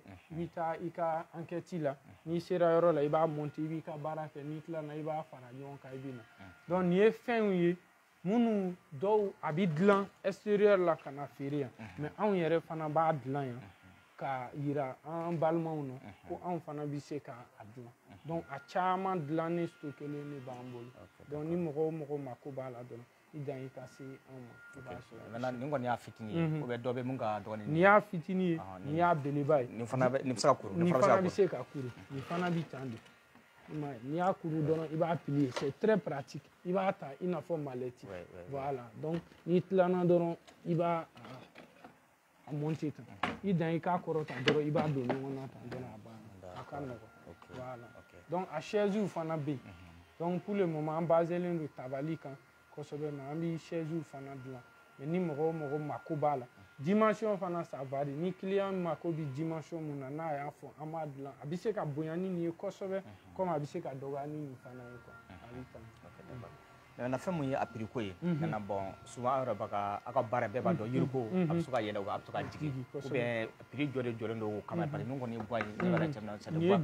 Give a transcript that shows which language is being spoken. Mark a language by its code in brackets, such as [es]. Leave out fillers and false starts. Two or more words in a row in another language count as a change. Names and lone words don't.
[bm] i bɛ taa i ka enquête la n'i sera yɔrɔ la i b'a monter i b'i ka baara kɛ n'i tilala i b'a fara ɲɔgɔn kan i bɛ na donc nin ye fɛnw ye minnu dɔw a bɛ dilan extérieur la ka na feere yan mais anw yɛrɛ fana b'a dilan yan ka yira an balimaw na ko anw fana bɛ se k'a dilan donc a caman dilannen stockelen ne b'an bolo donc ni mɔgɔ o mɔgɔ mako b'a la dɔrɔn i dan i ka se anw ma i b'a sɔrɔ. maintenant nin kɔni y'a fitinin ye [fr] ou bien [bm] dɔ bɛ mun ka dɔgɔnin nin y'a fitinin ye nin y'a belebeleba ye nin fana bɛ se ka kuru nin fana bɛ se ka kuru nin fana bɛ tan de n'i y'a kuru dɔrɔn i b'a plier [fr] c'est très pratique [bm] i b'a ta i n'a fɔ malɛti [fr] voilà donc [bm] n'i tilanna dɔrɔn i b'a a monter tan i dan i k'a kɔrɔ tan dɔrɔn i b'a don ɲɔgɔn na tan dɔrɔn a banna a ka nɔgɔn [fr] voilà donc [bm] a chaise fana bɛ yen [fr] donc pour le moment [bm] an baselen don tabali kan kosɛbɛ mais an bɛ chaise fana dilan mais ni mɔgɔ o mɔgɔ mako b'a la dimension fana [fr] ça varie [bm] ni client mako bɛ dimension mun na n'a y'a fɔ an b'a dilan a bɛ se ka bonya ni nin ye kosɛbɛ comme a bɛ se ka dɔgɔya ni nin fana ye quoi a bɛ tan. maintenant fɛn mun ye a prix ko ye [fr] maintenant bon souvent [bm] aw yɛrɛ b'a ka aw ka baara bɛɛ b'a dɔn yiriko a bɛ se ka yɛlɛ a bɛ to ka jigin [fr] ou bien prix [bm] jɔ de jɔlen don o kama [fr] parce que [bm] min kɔni ye bois ye ne yɛrɛ cɛ [fr] c'est de bois